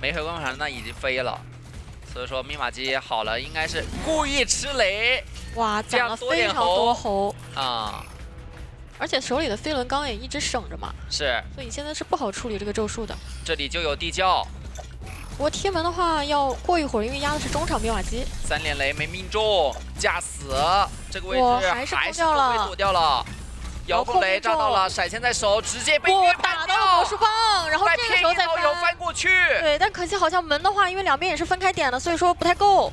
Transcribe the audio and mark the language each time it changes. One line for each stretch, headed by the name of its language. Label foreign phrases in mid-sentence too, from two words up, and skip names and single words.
Chinese: 沒回光返照那已經飛了。所以說密碼機好了，應該是故意吃雷。哇，攢了非常多猴啊！而且手裡的飛輪剛也一直省着嘛，是，所以現在是不好處理這個咒術的。這裡就有地窖，不過貼門的話要過一會兒，因為壓的是中場密碼機。 3連雷沒命中，架死，這個位置還是躲掉了。遙控雷炸到了，閃現在手，直接被打到了魔術棒，然後這個時候再翻過去。對，但可惜好像門的話，因為兩邊也是分開點的，所以說不太夠。